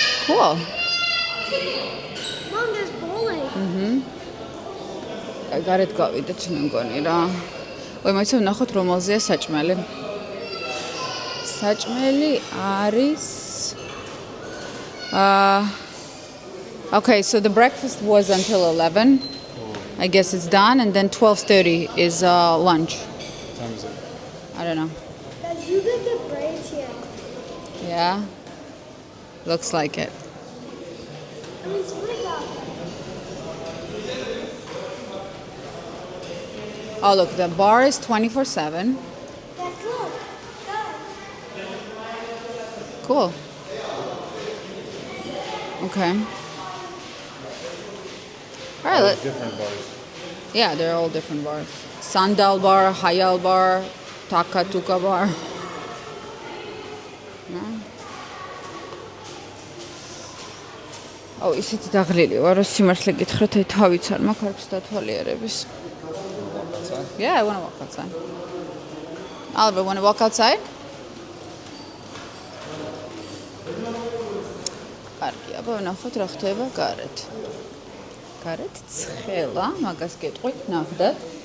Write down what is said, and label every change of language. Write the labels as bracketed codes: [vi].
[en] Mom, there's bowling. [ka] გარეთ გავიდეთ მე მგონი რა. ვაი, მაინც ვნახოთ რომელზეა საჭმელი. საჭმელი არის [en] Okay, so the breakfast was until 11. I guess it's done and then 12:30 is lunch. What time is it? I don't know. Dad, you get the braids here. Yeah. Looks like it. I mean, split up. Oh, look, the bar is 24/7. Dad, look. Dad. Cool. Okay. All right. Different bars. Yeah, they're all different bars. Sandal bar, Hayal bar, Takatuka bar. [ka] Oh, ისეთი დაღლილი ვარ, რომ სიმართლე გითხრათ, აი თავიც არ მაქვს არც დათვალიერების. [en] Yeah, I want to walk outside. Oliver, want to walk outside? [ka] კარგი, აბა ვნახოთ რა ხდება გარეთ. გარეთ ცხელა, მაგას გეტყვით ნახდათ.